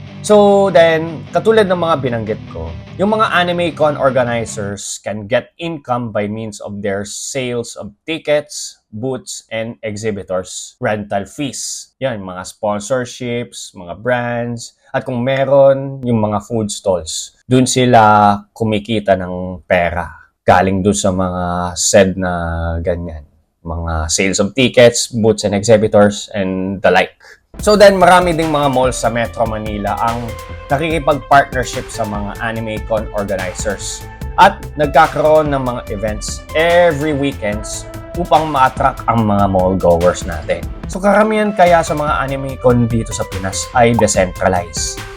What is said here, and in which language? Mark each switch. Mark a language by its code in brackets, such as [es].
[en] So then, [tl] katulad ng mga binanggit ko, [en] yung mga anime con organizers can get income by means of their sales of tickets, booths, and exhibitors, rental fees. [tl] Yan, mga sponsorships, mga brands, at kung meron, yung mga food stalls. Dun sila kumikita ng pera. Galing dun sa mga said na ganyan. [en] Mga sales of tickets, booths and exhibitors, and the like. [tl] So then, marami ding mga malls sa Metro Manila ang nakikipag-partnership sa mga anime con organizers. At nagkakaroon ng mga events every weekends upang ma-attract ang mga mall goers natin. So karamihan kaya sa mga anime con dito sa Pinas ay decentralized.